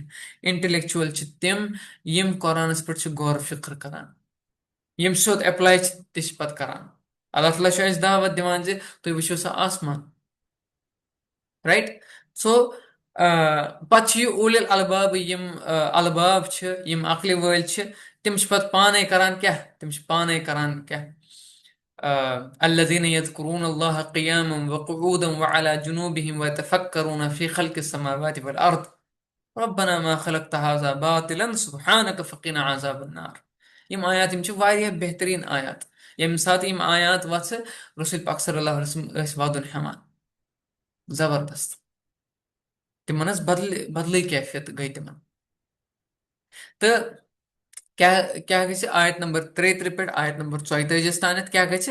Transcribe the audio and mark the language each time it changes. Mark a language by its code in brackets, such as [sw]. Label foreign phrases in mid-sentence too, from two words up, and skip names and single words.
[ks] انٹلیکچُول چھِ تِم یِم قرآنس پٮ۪ٹھ چھِ غور فِکر کران، یِم سیوٚد ایپلاے تہِ چھِ پتہٕ کران. اللہ تعالیٰ چھُ اَسہِ دعوت دِوان زِ تُہۍ وٕچھِو سا آسمان، رایٹ؟ سو پتہٕ چھِ یہِ [ar] اوٗلِل الباب، [ks] یِم الباب چھِ، یِم عقلہِ وٲلۍ چھِ، تِم چھِ پتہٕ پانے کران کیٛاہ؟ تِم چھِ پانے کران کیٛاہ؟ [ar] الذين يذكرون الله قياما وقعودا وعلى جنوبهم ويتفكرون في خلق السماوات والأرض ربنا ما خلقت هذا باطلا سبحانك فقنا عذاب النار. [ks] یِم آیات یِم چھِ واریاہ بہتریٖن آیات. ییٚمہِ ساتہٕ یِم آیات وَژھٕ رسول پاک [ar] صلی اللہ علیہ وسلم [ks] ٲسۍ وَدُن ہٮ۪وان. زبردست. تِمن ٲس بدلٕے کیفیت گٔے تِمن. تہٕ کیٛاہ گژھِ آیت نمبر 33 پٮ۪ٹھ آیت نمبر 34 تانٮ۪تھ کیٛاہ گژھِ؟